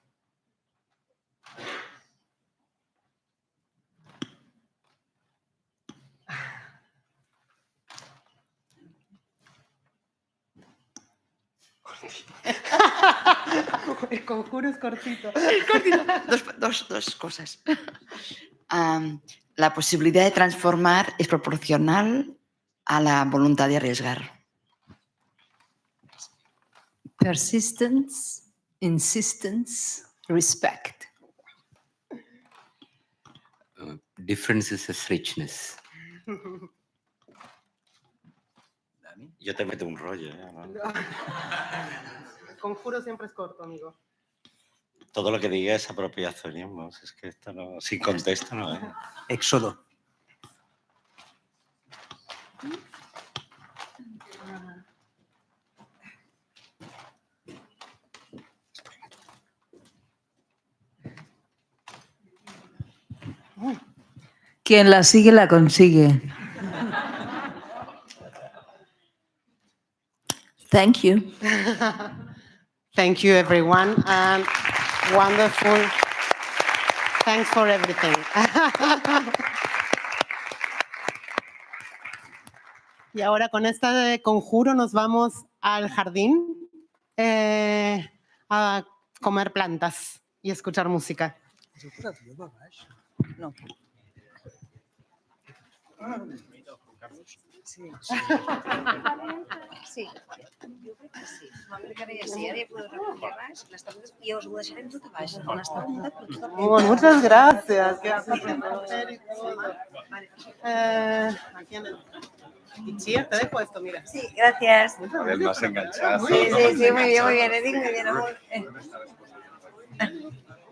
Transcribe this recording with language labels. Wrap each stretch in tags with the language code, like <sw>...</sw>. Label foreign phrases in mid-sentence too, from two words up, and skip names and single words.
<es>El conjuro es cortito. Cortito. Dos cosas. La posibilidad de transformar es proporcional a la voluntad de arriesgar.</es> <en>Persistence, insistence, respect. Differences is richness.</en> <es>Yo te meto un rollo. El conjuro siempre es corto, amigo. Todo lo que diga es apropiacionismo. Es que esto no, sin contexto no es. Éxodo. Quien la sigue, la consigue.</es> <en>Thank you. Thank you, everyone, and wonderful. Thanks for everything.</en> <es>Y ahora con esta conjuro nos vamos al jardín a comer plantas y escuchar música. No. Sí.</es> <ca>Sí, jo crec que sí. Jo crec que ara sí, ara ja podeu recollir baix les taulades i us ho deixarem tot a baix. On està muntat, però tot a baix.</ca> <es>Muchas gracias. Y Chia, te dejo esto, mira. Sí, gracias. A ver, más enganchado. Sí, muy bien, Eric, muy bien.</es>